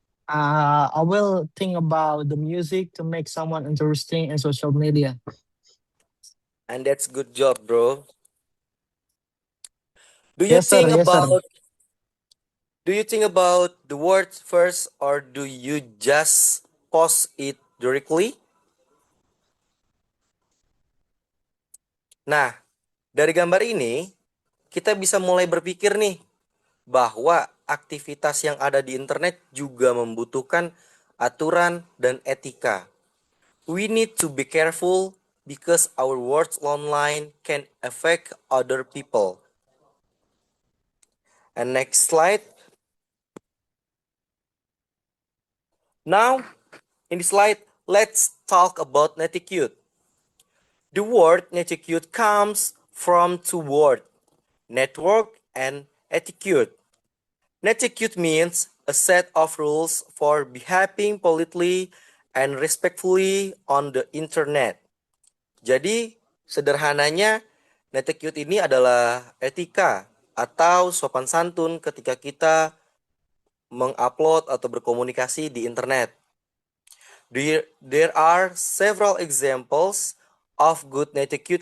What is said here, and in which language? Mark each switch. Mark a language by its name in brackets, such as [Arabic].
[English] I will think about the music to make someone interesting in social media. And that's good job, bro. Do you Yes, sir. think Yes, sir. about do you think about the words first or do you just post it directly? [Indonesian] Nah, dari gambar ini kita bisa mulai berpikir nih bahwa aktivitas yang ada di internet juga membutuhkan aturan dan etika. [English] We need to be careful because our words online can affect other people. And next slide. Now, in this slide, let's talk about netiquette. The word netiquette comes from two words, network and etiquette. Netiquette means a set of rules for behaving politely and respectfully on the internet. [Indonesian] Jadi, sederhananya, netiquette ini adalah etika atau sopan santun ketika kita mengupload atau berkomunikasi di internet. [English] There are several examples of good netiquette.